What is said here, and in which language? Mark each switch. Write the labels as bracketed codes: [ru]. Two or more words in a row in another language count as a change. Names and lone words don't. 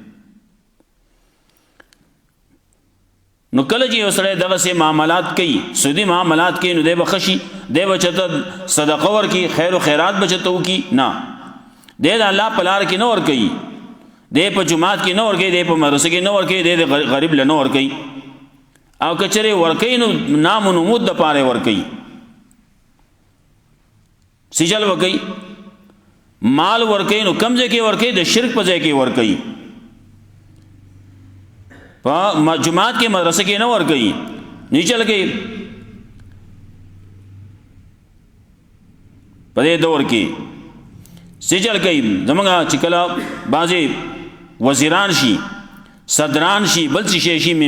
[ps] نو کله چې یو سړی دغسې معاملات کوي سودي معاملات کوي نو دی به ښه شي دی به چېرته صدقه ورکړي خیر و خیرات به چېرته وکړي نه دی د الله په لاره کې نه ورکوي دی په جومات کې نه ورکوي دی په مدرسه کې نه ورکوي دی د غریب له نه ورکوي او که چېرې ورکوي نو نام و نمود دپاره یې ورکوي سجل ورکوي مال ورکوي نو کم ځای کې ورکوي د شرک په ځای کې ورکوي په جماعت کې مدرسه کې نه ورکوي نیچه لګوي په دې دور کې سجل کوي زمونږ چې کله بعضې وزیران شي صدران شي بل څه شی شي